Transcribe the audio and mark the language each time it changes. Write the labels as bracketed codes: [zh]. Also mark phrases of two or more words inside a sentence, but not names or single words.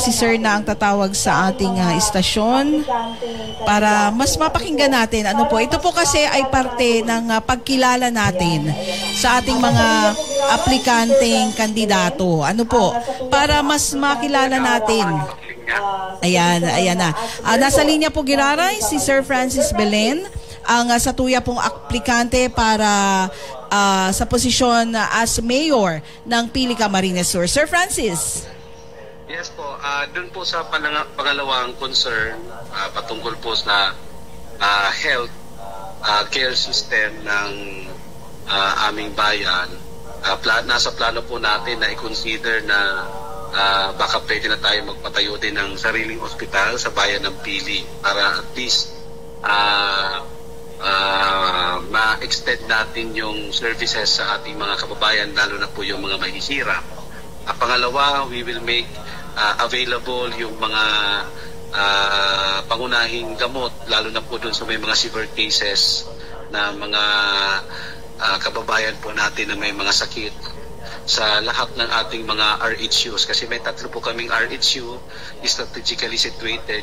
[tl] Si Sir na ang tatawag sa ating istasyon para mas mapakinggan natin. Ano po? Ito po kasi ay parte ng pagkilala natin sa ating mga aplikanteng kandidato. Ano po? Para mas makilala natin. Ayan na. Nasa linya po Giraray si Sir Francis Belen, ang satuya pong aplikante para sa posisyon as mayor ng Pili Camarines Sur. Sir Francis. Yes po, dun po sa pangalawang concern patungkol po sa [en] health care system [tl] ng aming bayan, nasa plano po natin na i-consider na baka pwede na tayo magpatayo din ng sariling ospital sa bayan ng Pili para [en] at least [tl] ma-extend natin yung services sa ating mga kababayan, lalo na po yung mga mahihirap. Pangalawa, [en] we will make available [tl] yung mga pangunahing gamot, lalo na po dun sa may mga [en] severe cases [tl] na mga kababayan po natin na may mga sakit sa lahat ng ating mga RHUs, kasi may 3 po kaming RHU [en] strategically situated.